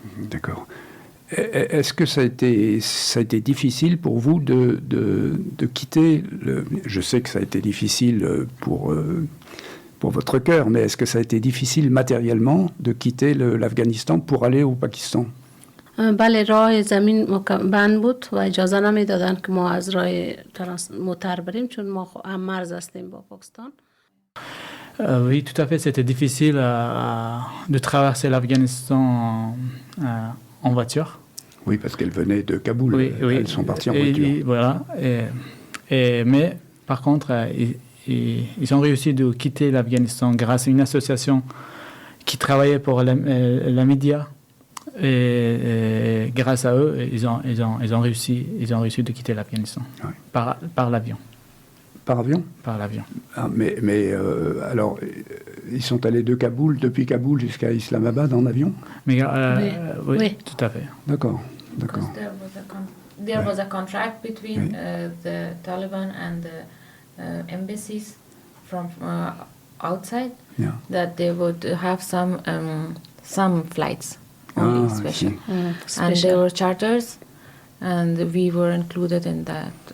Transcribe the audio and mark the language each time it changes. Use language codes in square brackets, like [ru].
[fr] D'accord. Est-ce que ça a été difficile pour vous de quitter je sais que ça a été difficile pour votre cœur, mais est-ce que ça a été difficile matériellement de quitter l'Afghanistan pour aller au Pakistan? [fa] بله، راه زمین بند بود و اجازه نمیدادن که ما از راه موتر بریم چون ما هم مرز هستیم با پاکستان. [fr] Oui, tout à fait. C'était difficile de traverser l'Afghanistan en voiture. Oui, parce qu'elles venaient de Kaboul. Oui. Elles sont parties en voiture. Voilà. Mais par contre, ils ont réussi de quitter l'Afghanistan grâce à une association qui travaillait pour la média. Et grâce à eux, ils ont réussi de quitter l'Afghanistan par l'avion. Par avion? Par l'avion. Ah, mais alors, ils sont allés depuis Kaboul jusqu'à Islamabad en avion? Mais, Oui. oui, tout à fait. D'accord. [en] Because there was a contract between the Taliban and the embassies from outside that they would have some flights only special, and there were charters, and we were included in that.